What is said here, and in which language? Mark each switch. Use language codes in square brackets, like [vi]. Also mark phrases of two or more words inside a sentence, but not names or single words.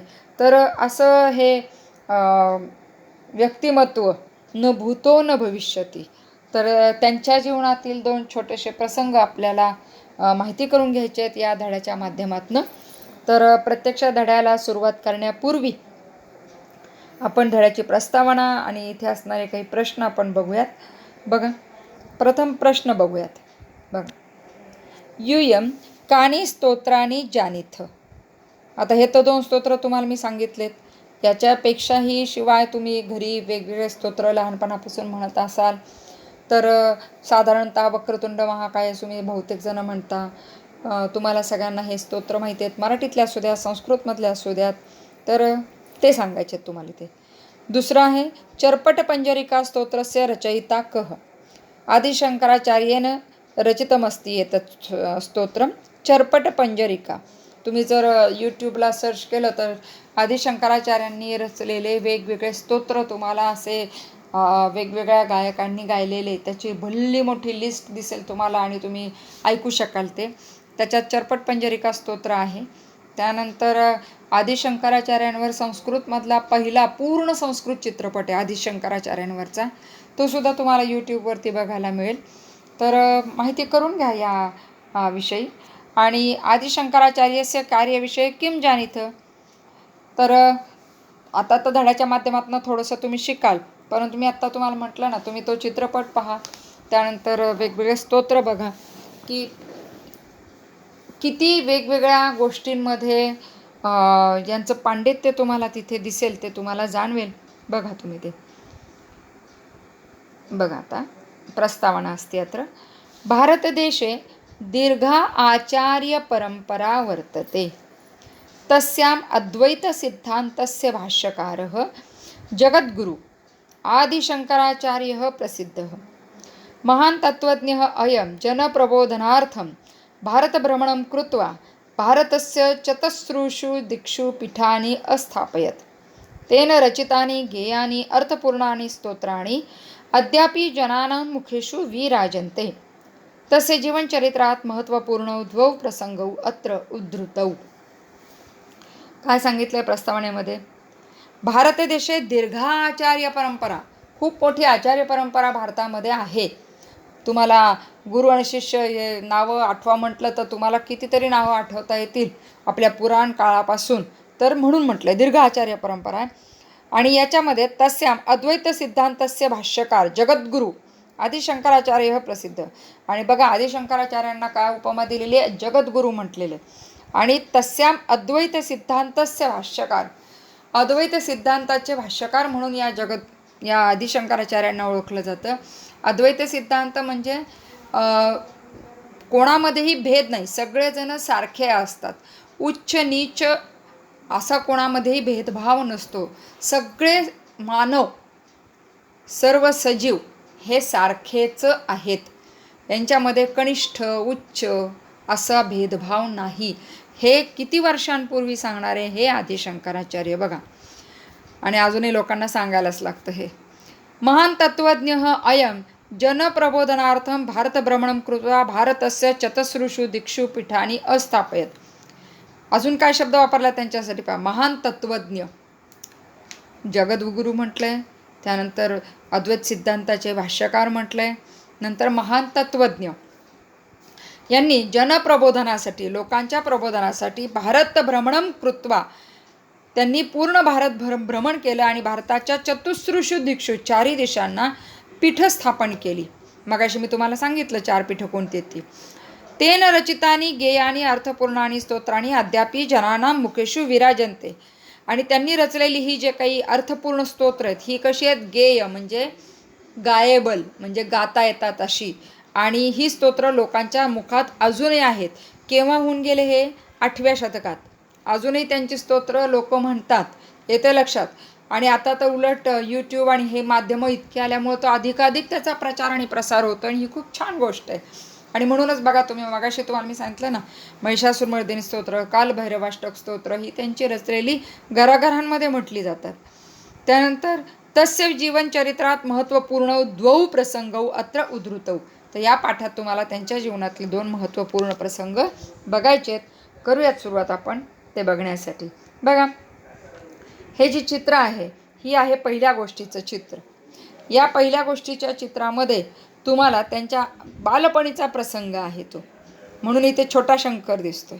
[mr] तर असं हे व्यक्तिमत्व [sa] न भूतो न भविष्यती, [mr] तर त्यांच्या जीवनातील 2 छोटेसे प्रसंग आपल्याला माहिती करून घ्यायचे आहेत या धड्याच्या माध्यमातून. तर प्रत्यक्ष धड्याला सुरुवात करण्यापूर्वी आपण धड्याची प्रस्तावना आणि इथे असणारे काही प्रश्न आपण बघूयात. बघा, प्रथम प्रश्न बघूयात. बघा, [sa] यूयम कानी स्तोत्रानी जानीथ. [mr] आता हे तर 2 स्तोत्र तुम्हाला मी सांगितलेत. याच्यापेक्षाही शिवाय तुम्ही घरी वेगवेगळे स्तोत्र लहानपणापासून म्हणत असाल तर साधारणतः [sa] वक्रतुंड महाकाय [mr] तुम्ही बहुतेक जण म्हणता. तुम्हाला सगळ्यांना हे स्तोत्र माहिती आहेत, मराठीतले असू द्या, संस्कृतमधले असू द्यात, तर ते सांगायचे आहेत तुम्हाला ते. दुसरं आहे [sa] चर्पट पंजरिका स्तोत्रस्य रचयिता कः. आदिशंकराचार्येन रचितमस्ती एतत् स्तोत्रम चर्पट पंजरिका. [mr] तुम्ही जर यूट्यूबला सर्च केलं तर आदिशंकराचार्यांनी रचलेले वेगवेगळे स्तोत्र तुम्हाला असे वेगवेगळ्या गायकांनी गायलेले त्याची भल्ली मोठी लिस्ट दिसेल तुम्हाला आणि तुम्ही ऐकू शकाल ते. त्याच्यात चर्पट पंजरिका स्तोत्र आहे. त्यानंतर आदिशंकराचार्यांवर संस्कृतमधला पहिला पूर्ण संस्कृत चित्रपट आहे आदिशंकराचार्यांवरचा, तो सुद्धा तुम्हाला यूट्यूबवरती बघायला मिळेल. तर माहिती करून घ्या या विषयी. [sa] आणि आदिशंकराचार्यस्य कार्यविषय किम जानीथ. [mr] तर आता तर धड्याच्या माध्यमातून थोडंसं तुम्ही शिकाल, परंतु मी आत्ता तुम्हाला म्हटलं ना, तुम्ही तो चित्रपट पहा, त्यानंतर वेगवेगळे स्तोत्र बघा की किती वेगवेगळ्या गोष्टींमध्ये यांचं पांडित्य तुम्हाला तिथे दिसेल, ते तुम्हाला जाणवेल. बघा तुम्ही ते. बघा, आता प्रस्तावना असते अत्र. [sa] भारतदेशे दीर्घा आचार्य परंपरा वर्तते. तस्याम् अद्वैतसिद्धान्तस्य भाष्यकारः जगद्गुरु आदिशंकराचार्यः प्रसिद्धः. महान् तत्त्वज्ञः अयं जनप्रबोधनार्थं भारतभ्रमणं कृत्वा भारतस्य चतस्रुषु दिक्षु पीठानि अस्थापयत्. तेन रचितानि गेयानि अर्थपूर्णानि स्तोत्राणि अद्यापि जनानां मुखेषु विराजन्ते. तस्य जीवनचरित्रात महत्त्वपूर्ण 2 प्रसंगौ अत्र उद्धृतौ. [mr] काय सांगितलंय प्रस्तावनेमध्ये? [sa] भारत देशे दीर्घा आचार्य परंपरा, [mr] खूप मोठी आचार्य परंपरा भारतामध्ये आहे. तुम्हाला गुरु आणि शिष्य हे नावं आठवा म्हटलं तर तुम्हाला कितीतरी नावं आठवता येतील आपल्या पुराण काळापासून. तर म्हणून म्हटलं दीर्घ आचार्य परंपरा आहे. आणि याच्यामध्ये [sa] तस्याम अद्वैत सिद्धांतस्य भाष्यकार जगद्गुरु आदिशंकराचार्य प्रसिद्ध. [mr] आणि बघा, आदिशंकराचार्यांना काय उपमा दिलेली आहे? जगद्गुरु म्हटलेले. आणि [sa] तस्याम अद्वैत सिद्धांतस्य भाष्यकार, [mr] अद्वैत सिद्धांताचे भाष्यकार म्हणून या आदिशंकराचार्यांना ओळखलं जातं. अद्वैत सिद्धांत म्हणजे कोणामध्येही भेद नाही, सगळेजण सारखे असतात. उच्च नीच असा कोणामध्येही भेदभाव नसतो. सगळे मानव, सर्व सजीव हे सारखेच आहेत. यांच्यामध्ये कनिष्ठ उच्च असा भेदभाव नाही. हे किती वर्षांपूर्वी सांगणारे हे आदिशंकराचार्य बघा. आणि अजूनही लोकांना सांगायलाच लागतं हे. [sa] महान तत्त्वज्ञ अयम जनप्रबोधनार्थं भारतभ्रमणं कृत्वा भारतस्य चतस्रुषु दिक्षु पीठानि अस्थापयत. [mr] अजून काय शब्द वापरला त्यांच्यासाठी पहा. महान तत्त्वज्ञ, जगद्गुरु म्हटलंय, त्यानंतर अद्वैत सिद्धांताचे भाष्यकार म्हटलंय, नंतर महान तत्त्वज्ञ यांनी जनप्रबोधनासाठी, लोकांच्या प्रबोधनासाठी [sa] भारत भ्रमणं कृत्वा, [mr] त्यांनी पूर्ण भारत भ्रमण केलं आणि भारताच्या [sa] चतुस्रुषु दिक्षु, [mr] 4 दिशांना पीठ स्थापन केली. मगाशी मी तुम्हाला सांगितलं 4 पीठं कोणती ती. [sa] तेन रचितानी गेयानी अर्थपूर्णानी स्तोत्राणी अद्यापि जनानां मुखेषु विराजन्ते. [mr] आणि त्यांनी रचलेली ही जे काही अर्थपूर्ण स्तोत्र आहेत, ही कशी आहेत? गेय म्हणजे गायेबल, म्हणजे गाता येतात अशी. आणि ही स्तोत्र लोकांच्या मुखात अजूनही आहेत. केव्हा होऊन गेले हे? 8व्या शतकात. अजूनही त्यांची स्तोत्र लोक म्हणतात, येते लक्षात. आणि आता तर उलट यूट्यूब आणि हे माध्यमं इतके आल्यामुळं तो अधिकाधिक त्याचा प्रचार आणि प्रसार होतो. आणि ही खूप छान गोष्ट आहे. आणि म्हणूनच बघा, तुम्ही मगाशी तुम्हाला मी सांगितलं ना, महिषासुरमर्दिनी स्तोत्र, कालभैरवाष्टक स्तोत्र ही त्यांची रचलेली घराघरांमध्ये म्हटली जातात. [sa] त्यानंतर तस्य जीवनचरित्रात महत्त्वपूर्ण 2 प्रसंगौ अत्र उद्धृतौ. [mr] तर या पाठात तुम्हाला त्यांच्या जीवनातले 2 महत्त्वपूर्ण प्रसंग बघायचे आहेत. करूयात सुरुवात आपण ते बघण्यासाठी. बघा, हे जे चित्र आहे, ही आहे पहिल्या गोष्टीचं चित्र. या पहिल्या गोष्टीच्या चित्रामध्ये तुम्हाला त्यांच्या बालपणीचा प्रसंग आहे तो, म्हणून इथे छोटा शंकर दिसतोय.